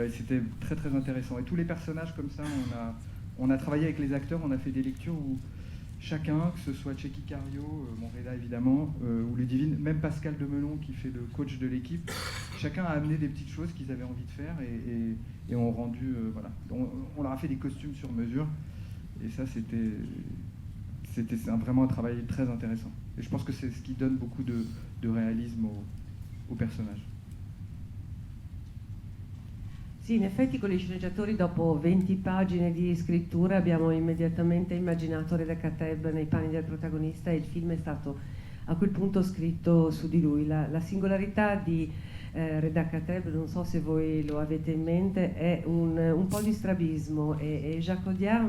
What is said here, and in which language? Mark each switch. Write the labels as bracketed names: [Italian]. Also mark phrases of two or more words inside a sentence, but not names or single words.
[French] Et c'était très très intéressant. Et tous les personnages comme ça, on a travaillé avec les acteurs, on a fait des lectures où chacun, que ce soit Tchéky Cario, Monreda évidemment, ou Ludivine, même Pascal Demelon qui fait le coach de l'équipe, chacun a amené des petites choses qu'ils avaient envie de faire et ont rendu, voilà. On leur a fait des costumes sur mesure et ça c'était vraiment un travail très intéressant. Et je pense que c'est ce qui donne beaucoup de réalisme au personnage. [Italian] Sì, in effetti con gli sceneggiatori dopo 20 pagine di scrittura abbiamo immediatamente immaginato Reda Kateb nei panni del protagonista e il film è stato a quel punto scritto su di lui. La singolarità di Reda Kateb, non so se voi lo avete in mente, è un po' di strabismo e Jacques Audiard